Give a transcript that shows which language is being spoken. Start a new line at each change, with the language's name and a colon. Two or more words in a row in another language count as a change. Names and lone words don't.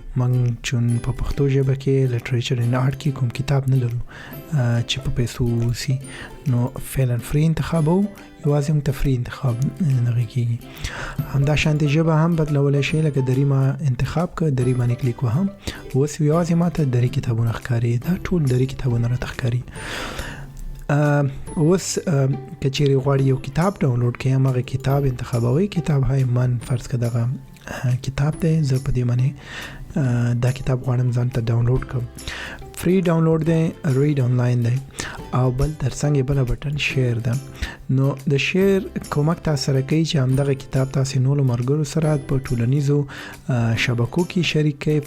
Pashto: موږ چون په پښتو ژبه کې
English: literature and art
Pashto: کې کوم کتاب نه لرو چې په پیسو سي، نو فعلا فری انتخاب وو، یوازې موږ ته فری انتخاب نه کېږي. همدا شانتي ژبه هم بدلولی شئ، لکه دري ما انتخاب که دري باندې کلیک وهم، اوس یوازې ماته دري کتابونه ښکاري. دا ټول دري کتابونه راته ښکاري. اوس که چیرې غواړئ یو کتاب ډاونلوډ کړئ، هماغه کتاب انتخابوئ.
Persian: کتاب های من
Pashto: فرض که دغه کتاب دی، زه په دې باندې دا کتاب غواړم ځان ته ډاونلوډ کړم. فری ډاونلوډ دی،
English: read online
Pashto: دی، او بل ترڅنګ بل بټن شیر ده. نو د شیر کومک تاسو سره کوي چې همدغه کتاب تاسو نور مرګرو سره په ټولنیزو شبکو کې شریک کړئ.